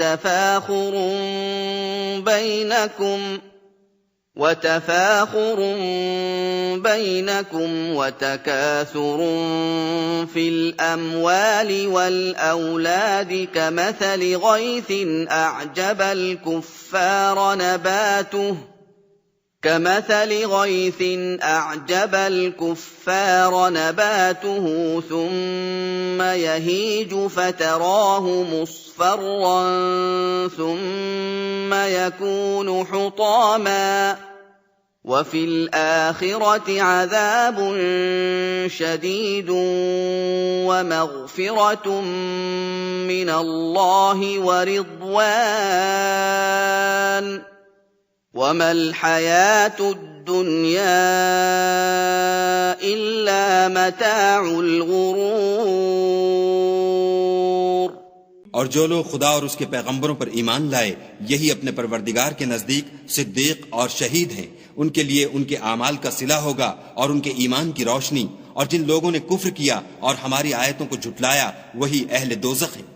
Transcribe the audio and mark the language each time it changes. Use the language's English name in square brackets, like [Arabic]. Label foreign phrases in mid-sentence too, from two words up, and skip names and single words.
[Arabic] تفاخر بينكم وتكاثر في الأموال والأولاد كمثل غيث أعجب الكفار نباته ثم يهيج فتراه مصفرا ثم يكون حطاما وفي الآخرة عذاب شديد ومغفرة من الله ورضوان وما الحياة الدنيا إلا متاع الغرور। [Urdu] اور جو لوگ خدا اور اس کے پیغمبروں پر ایمان لائے، یہی اپنے پروردگار کے نزدیک صدیق اور شہید ہیں. ان کے لیے ان کے اعمال کا صلہ ہوگا اور ان کے ایمان کی روشنی. اور جن لوگوں نے کفر کیا اور ہماری آیتوں کو جھٹلایا، وہی اہل دوزخ ہیں.